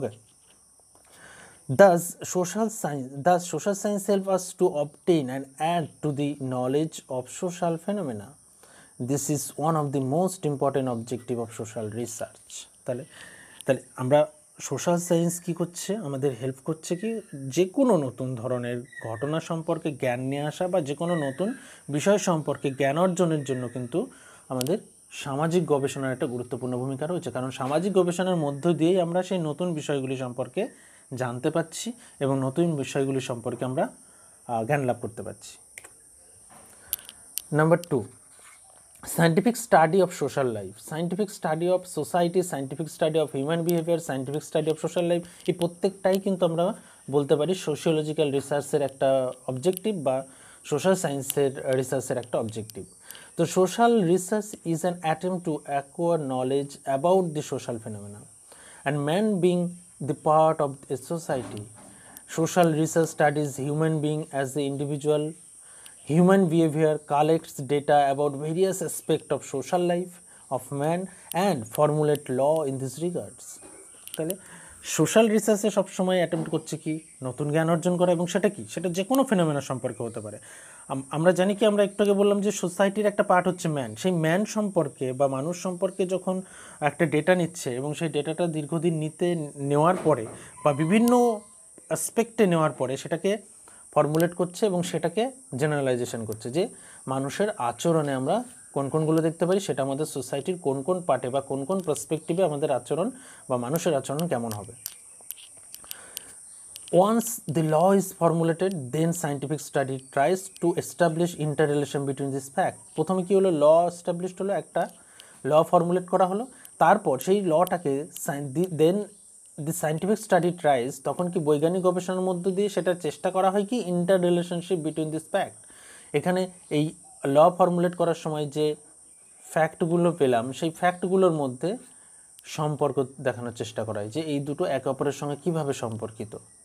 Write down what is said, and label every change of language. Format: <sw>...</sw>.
<en>Okay, Thus, social science help us to obtain and add to the knowledge of social phenomena. This is one of the most important objective of social research.</en> <bn>তাহলে আমরা social science কী করছে, আমাদের help করছে কি, যে কোনো নতুন ধরনের ঘটনা সম্পর্কে জ্ঞান নিয়ে আসা বা যে কোনো নতুন বিষয় সম্পর্কে জ্ঞান অর্জনের জন্য কিন্তু আমাদের সামাজিক গবেষণার একটা গুরুত্বপূর্ণ ভূমিকা রয়েছে। কারণ সামাজিক গবেষণার মধ্য দিয়েই আমরা সেই নতুন বিষয়গুলি সম্পর্কে জানতে পাচ্ছি এবং নতুন বিষয়গুলি সম্পর্কে আমরা জ্ঞান লাভ করতে পারছি।</bn> <en>number 2, scientific study of social life, scientific study of society, scientific study of human behaviour, scientific study of social life,</en> <bn>এই প্রত্যেকটাই কিন্তু আমরা বলতে পারি সোশিওলজিক্যাল রিসার্চের একটা অবজেক্টিভ</bn> <en>বা সোশ্যাল সায়েন্সের রিসার্চের একটা অবজেক্টিভ।</en> <bn>তো</bn> <en>Social research is an attempt to acquire knowledge about the social phenomena and man being the part of a society. Social research studies human being as the individual. Human behavior collects data about various aspects of social life of man and formulate law in these regards.</en> <bn>তাহলে social রিসার্চে সবসময় attempt করছে কি, নতুন জ্ঞান অর্জন করা, এবং সেটা কি, সেটা যে কোনো ফেনোমেনা সম্পর্কে হতে পারে। আমরা জানি কি, আমরা একটু আগে বললাম যে সোসাইটির একটা পার্ট হচ্ছে ম্যান। সেই ম্যান সম্পর্কে বা মানুষ সম্পর্কে যখন একটা ডেটা নিচ্ছে এবং সেই ডেটাটা দীর্ঘদিন নেওয়ার পরে বা বিভিন্ন অ্যাসপেক্টে নেওয়ার পরে সেটাকে ফর্মুলেট করছে এবং সেটাকে জেনারেলাইজেশন করছে যে মানুষের আচরণে আমরা কোনগুলো দেখতে পারি, সেটা আমাদের সোসাইটির কোন পার্টে বা কোন পার্সপেক্টিভে আমাদের আচরণ বা মানুষের আচরণ কেমন হবে।</bn> <en>Once the law is formulated, then scientific study tries to establish interrelation between this fact.</en> <bn>প্রথমে কি হলো, ল এস্টাবলিশড হলো, একটা ল ফর্মুলেট করা হলো, তারপর সেই লটাকে</bn> <en>then the scientific study tries,</en> <bn>তখন কি বৈজ্ঞানিক গবেষণার মধ্য দিয়ে সেটার চেষ্টা করা হয় কি,</bn> <en>Interrelationship between this fact.</en> <bn>এখানে এই ল ফর্মুলেট করার সময় যে ফ্যাক্টগুলো পেলাম, সেই ফ্যাক্টগুলোর মধ্যে সম্পর্ক দেখানোর চেষ্টা করা হয় যে এই দুটো একে অপরের সঙ্গে কীভাবে সম্পর্কিত।</bn>